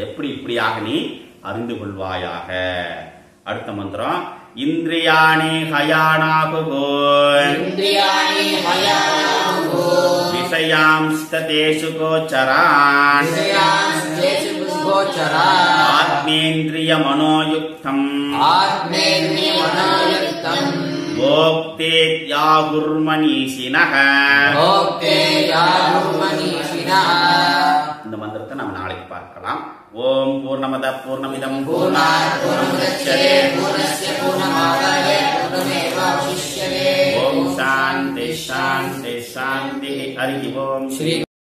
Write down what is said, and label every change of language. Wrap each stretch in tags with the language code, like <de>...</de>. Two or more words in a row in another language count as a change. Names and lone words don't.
<ta>எப்படி இப்படியாக நீ அறிந்து கொள்வாயாக. அடுத்த மந்திரம்,</ta> <sa>इन्द्रियाणि हयानाहुः विषयांस्तेषु गोचरान् आत्मेन्द्रिय मनोयुक्तं भोक्तेत्याहुर्मनीषिणः.</sa> <ta>இந்த மந்திரத்தை நம்ம நாளைக்கு பார்க்கலாம்.</ta> <sa>ओम् पूर्णमदः पूर्णमिदं पूर्णात् पूर्णमुदच्यते पूर्णस्य पूर्णमादाय पूर्णमेवावशिष्यते. ओम् शान्ति शान्ति शान्ति। हरि ओम्। श्री</sa>